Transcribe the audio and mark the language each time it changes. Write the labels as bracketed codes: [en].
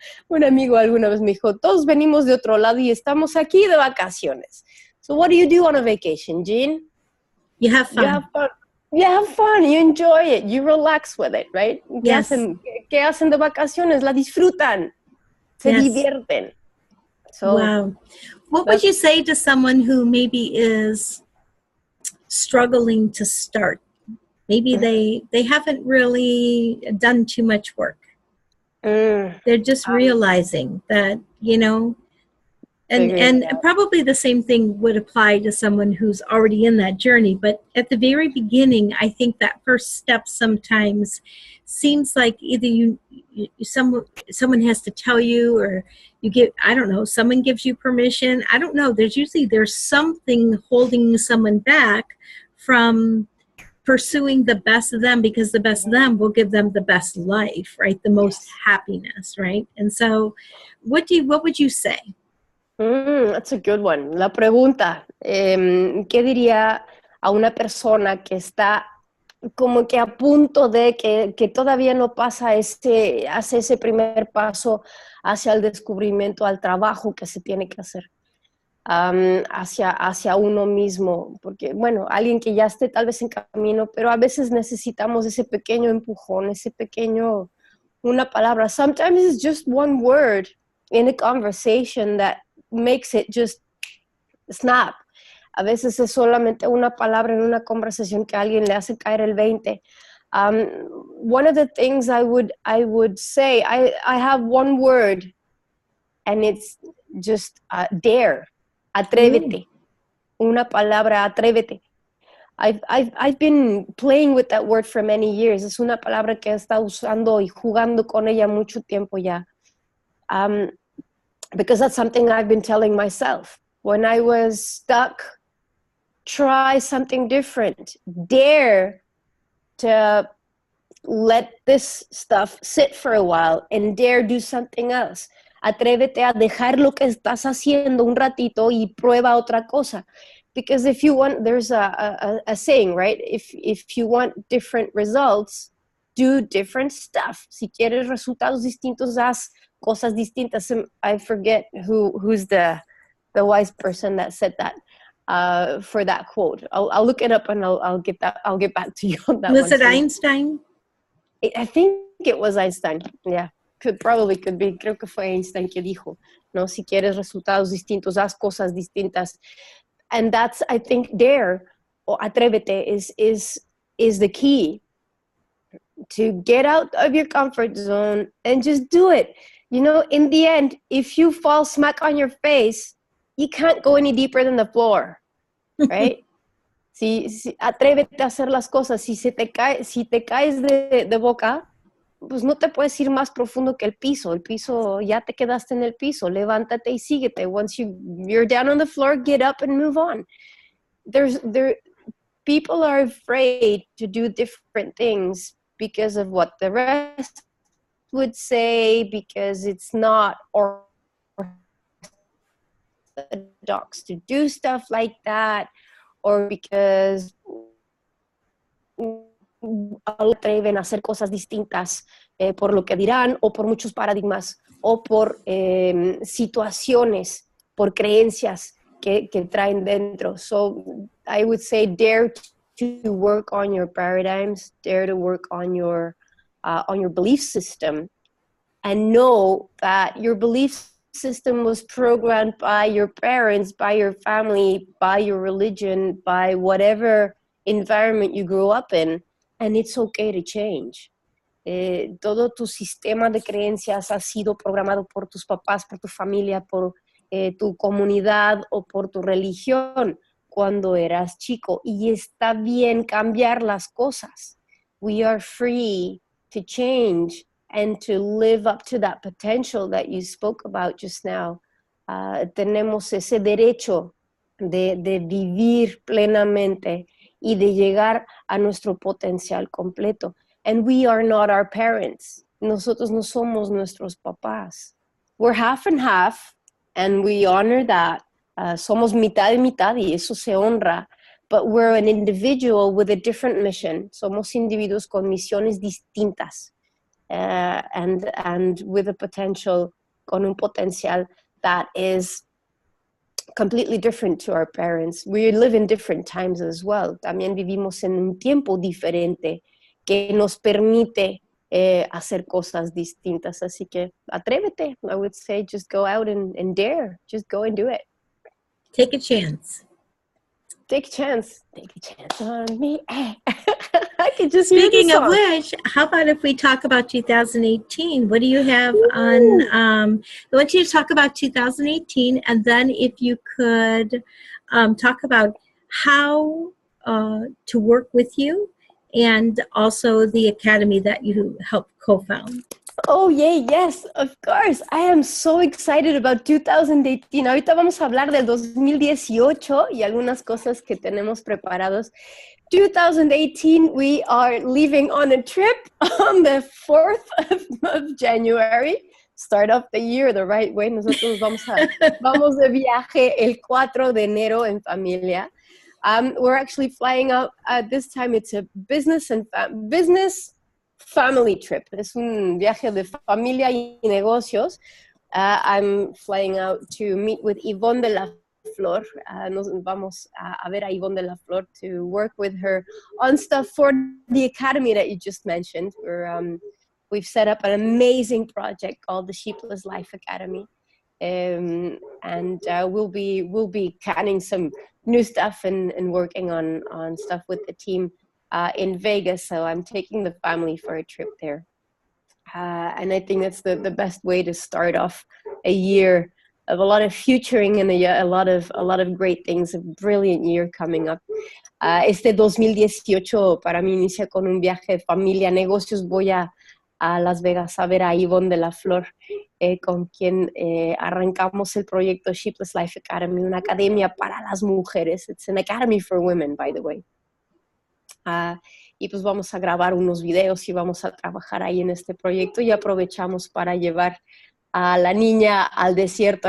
[es] Un amigo alguna vez me dijo, todos venimos de otro lado y estamos aquí de vacaciones. [en] So what do you do on a vacation, Jeanne? You have fun. You have fun. You have fun, you enjoy it, you relax with it, right? Yes. [es] ¿Qué hacen de vacaciones? La disfrutan, se divierten. So, [en] wow. What would you say to someone who maybe is struggling to start? Maybe they haven't really done too much work. They're just realizing that, and probably the same thing would apply to someone who's already in that journey. But at the very beginning, I think that first step sometimes seems like either someone has to tell you, or someone gives you permission. I don't know. There's something holding someone back from pursuing the best of them, because the best of them will give them the best life, right? The most happiness, right? And so what would you say? That's a good one. [es] La pregunta, ¿qué diría a una persona que está como que a punto de que todavía no hace ese primer paso hacia el descubrimiento, al trabajo que se tiene que hacer hacia uno mismo? Porque, bueno, alguien que ya esté tal vez en camino, pero a veces necesitamos ese pequeño empujón, una palabra. [en] Sometimes it's just one word in a conversation that makes it just snap. [es] A veces es solamente una palabra en una conversación que a alguien le hace caer el 20. [en] One of the things I would say, I have one word, and it's just dare. [es] Atrévete. Una palabra, atrévete. [en] I've been playing with that word for many years. [es] Es una palabra que he estado usando y jugando con ella mucho tiempo ya. [en] Because that's something I've been telling myself. When I was stuck, try something different. Dare to let this stuff sit for a while and dare do something else. [es] Atrévete a dejar lo que estás haciendo un ratito y prueba otra cosa. [en] Because if you want, there's a saying, right? If you want different results, do different stuff. [es] Si quieres resultados distintos, haz cosas distintas. [en] I forget who's the wise person that said that for that quote. I'll look it up and I'll get back to you on that. Was it Einstein? I think it was Einstein. Yeah, could be. [es] Creo que fue Einstein que dijo, no, si quieres resultados distintos, haz cosas distintas. [en] And that's, I think, dare or atrévete is the key to get out of your comfort zone and just do it. In the end, if you fall smack on your face, you can't go any deeper than the floor, right? [es] Si atrévete a hacer las cosas. Si te caes de boca, pues no te puedes ir más profundo que el piso. El piso, ya te quedaste en el piso. Levántate y síguete. [en] Once you're down on the floor, get up and move on. People are afraid to do different things because of what the rest would say, because it's not orthodox to do stuff like that, or because [es] atreven a hacer cosas distintas por lo que dirán, o por muchos paradigmas, o por situaciones, por creencias que traen dentro. [en] So I would say dare to work on your paradigms, dare to work on your belief system, and know that your belief system was programmed by your parents, by your family, by your religion, by whatever environment you grew up in, and it's okay to change. [es] Todo tu sistema de creencias ha sido programado por tus papás, por tu familia, por tu comunidad o por tu religión cuando eras chico, y está bien cambiar las cosas. [en] We are free to change and to live up to that potential that you spoke about just now. [es] Tenemos ese derecho de vivir plenamente y de llegar a nuestro potencial completo. [en] And we are not our parents. [es] Nosotros no somos nuestros papás. [en] We're half and half, and we honor that. [es] Somos mitad y mitad, y eso se honra. [en] But we're an individual with a different mission. [es] Somos individuos con misiones distintas. [en] And with a potential, [es] con un potencial [en] that is completely different to our parents. We live in different times as well. [es] También vivimos en un tiempo diferente que nos permite hacer cosas distintas. Así que atrévete. [en] I would say just go out and dare. Just go and do it. Take a chance. Take a chance. Take a chance on me. I can just Speaking of which, how about if we talk about 2018? What do you have on? I want you to talk about 2018, and then if you could talk about how to work with you, and also the academy that you helped co-found. Oh, yay, yes, of course. I am so excited about 2018. [es] Ahorita vamos a hablar del 2018 y algunas cosas que tenemos preparados. [en] 2018, we are leaving on a trip on the 4th of January. Start off the year the right way. [es] Nosotros vamos de viaje el 4 de enero en familia. [en] We're actually flying out this time. It's a business family trip. [es] Es un viaje de familia y negocios. [en] I'm flying out to meet with Yvonne de la Flor. [es] Nos vamos a ver a Yvonne de la Flor [en] to work with her on stuff for the academy that you just mentioned. We've set up an amazing project called the Sheepless Life Academy. And we'll be planning some new stuff and working on stuff with the team in Vegas. So I'm taking the family for a trip there. And I think that's the best way to start off a year of a lot of futuring and a lot of great things, a brilliant year coming up. [es] Este 2018 para mí inicia con un viaje de familia, negocios. Voy a Las Vegas a ver a Yvonne de la Flor, con quien arrancamos el proyecto Sheepless Life Academy, una academia para las mujeres. [en] It's an academy for women, by the way. [es] Y pues vamos a grabar unos videos y vamos a trabajar ahí en este proyecto, y aprovechamos para llevar a la niña al desierto.